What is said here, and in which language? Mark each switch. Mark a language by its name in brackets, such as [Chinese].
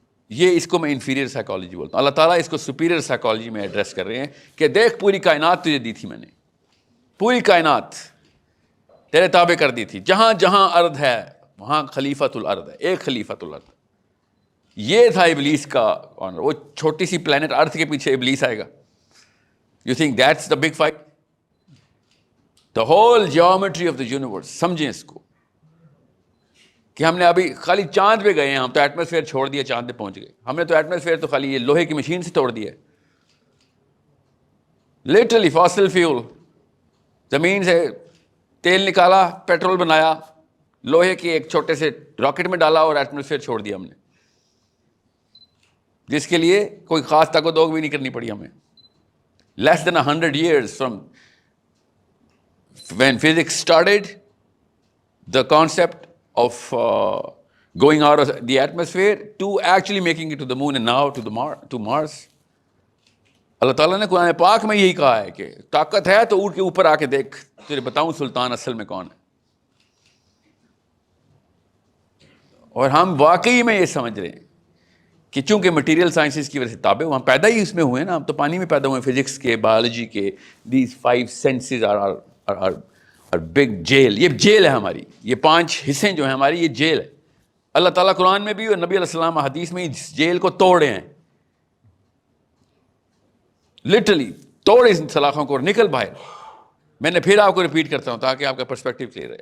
[Urdu] یہ اس کو میں انفیریئر سائیکالوجی بولتا ہوں. اللہ تعالیٰ اس کو سپیریئر سائیکالوجی میں ایڈریس کر رہے ہیں کہ دیکھ پوری کائنات تجھے دی تھی میں نے، پوری کائنات تیرے تابع کر دی تھی، جہاں جہاں ارض ہے وہاں خلیفۃ الارض ہے، ایک خلیفۃ الارض. یہ تھا ابلیس کا آنر. وہ چھوٹی سی پلانٹ ارتھ کے پیچھے ابلیس آئے گا. [English] You think that's the big fight? The whole geometry of the universe. [Urdu] سمجھیں اس کو کہ ہم نے ابھی خالی چاند پہ گئے ہیں، ہم تو ایٹماسفیئر چھوڑ دیا، چاند پہ پہنچ گئے. ہم نے تو ایٹماسفیئر تو خالی یہ لوہے کی مشین سے توڑ دیا ہے. لٹرلی فاسل فیول، زمین سے تیل نکالا، پیٹرول بنایا، لوہے کے ایک چھوٹے سے راکٹ میں ڈالا اور ایٹماسفیئر چھوڑ دیا ہم نے، جس کے لیے کوئی خاص تگ و دوگ بھی نہیں کرنی پڑی ہمیں. [English] Less than 100 years from when physics started, the concept of going out of the atmosphere to actually making it to the moon and now to Mars. [Urdu] اللہ تعالیٰ نے قرآن پاک میں یہی کہا ہے کہ طاقت ہے تو اڑ کے اوپر آ کے دیکھ، تجھے بتاؤں سلطان اصل میں کون ہے. اور ہم واقعی میں یہ سمجھ رہے ہیں کہ چونکہ مٹیریل سائنسز کی وجہ سے تابع ہم پیدا ہی اس میں ہوئے نا، ہم تو پانی میں پیدا ہوئے، فزکس کے، بایولوجی کے. [English] These 5 senses are big jail. [Urdu] یہ جیل ہے ہماری، یہ 5 حصے جو ہیں ہماری، یہ جیل ہے. اللہ تعالیٰ قرآن میں بھی اور نبی علیہ السلام حدیث میں اس جیل کو توڑے ہیں. لٹرلی توڑ اس سلاخوں کو اور نکل باہر. میں نے پھر آپ کو ریپیٹ کرتا ہوں تاکہ آپ کا پرسپیکٹو کلیئر ہے.